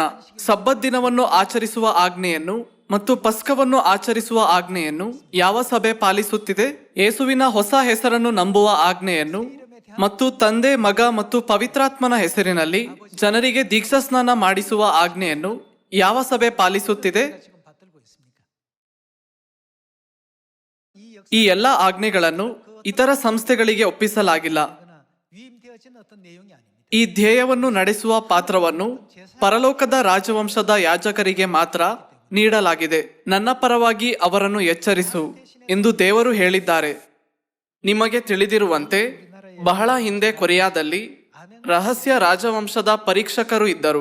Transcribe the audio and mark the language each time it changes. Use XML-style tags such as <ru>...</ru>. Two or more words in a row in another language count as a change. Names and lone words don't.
<kn>ಸಬ್ಬತ್ ದಿನವನ್ನು ಆಚರಿಸುವ ಆಜ್ಞೆಯನ್ನು ಮತ್ತು ಪಸ್ಕವನ್ನು ಆಚರಿಸುವ ಆಜ್ಞೆಯನ್ನು ಯಾವ ಸಭೆ ಪಾಲಿಸುತ್ತಿದೆ? ಯೇಸುವಿನ ಹೊಸ ಹೆಸರನ್ನು ನಂಬುವ ಆಜ್ಞೆಯನ್ನು ಮತ್ತು ತಂದೆ, ಮಗ ಮತ್ತು ಪವಿತ್ರಾತ್ಮನ ಹೆಸರಿನಲ್ಲಿ ಜನರಿಗೆ ದೀಕ್ಷಾಸ್ನಾನ ಮಾಡಿಸುವ ಆಜ್ಞೆಯನ್ನು ಯಾವ ಸಭೆ ಪಾಲಿಸುತ್ತಿದೆ?</kn> <ko>지금 받들고 있습니까?</ko> <kn>ಈ ಎಲ್ಲ ಆಜ್ಞೆಗಳನ್ನು ಇತರ ಸಂಸ್ಥೆಗಳಿಗೆ ಒಪ್ಪಿಸಲಾಗಿಲ್ಲ.</kn> <ko>그러나 위임되어진 어떤 내용이 아닙니다.</ko> <kn>ಈ ಧ್ಯೇಯವನ್ನು ನಡೆಸುವ ಪಾತ್ರವನ್ನು ಪರಲೋಕದ ರಾಜವಂಶದ ಯಾಜಕರಿಗೆ ಮಾತ್ರ ನೀಡಲಾಗಿದೆ. ನನ್ನ ಪರವಾಗಿ ಅವರನ್ನು ಎಚ್ಚರಿಸು ಎಂದು ದೇವರು ಹೇಳಿದ್ದಾರೆ. ನಿಮಗೆ ತಿಳಿದಿರುವಂತೆ ಬಹಳ ಹಿಂದೆ ಕೊರಿಯಾದಲ್ಲಿ ರಹಸ್ಯ ರಾಜವಂಶದ ಪರೀಕ್ಷಕರು ಇದ್ದರು.</kn>